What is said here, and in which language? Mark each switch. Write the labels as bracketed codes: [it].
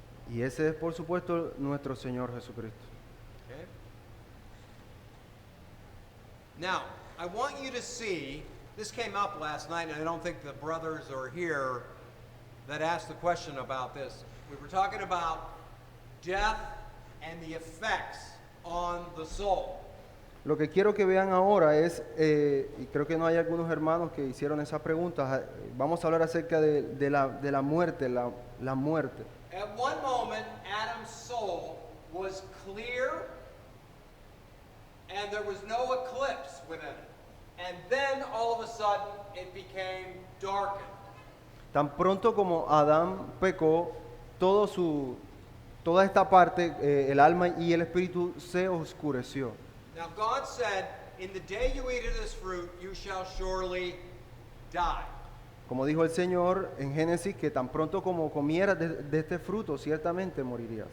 [es] Y ese es, por supuesto, nuestro Señor Jesucristo. [en] Okay? Now, I want you to see, this came up last night, and I don't think the brothers are here that asked the question about this. We were talking about death and the effects on the soul. [es] Lo que quiero que vean ahora es, y creo que no hay algunos hermanos que hicieron esa pregunta, vamos a hablar acerca de la muerte, la muerte. [en] At one moment, Adam's soul was clear and there was no eclipse within it. And then all of a sudden, it became darkened. [es] Tan pronto como Adán pecó, toda esta parte, el alma y el espíritu se oscureció. [en] Now God said, in the day you eat of this fruit, you shall surely die. [es] Como dijo el Señor en Génesis, que tan pronto como comieras de este fruto, ciertamente morirías.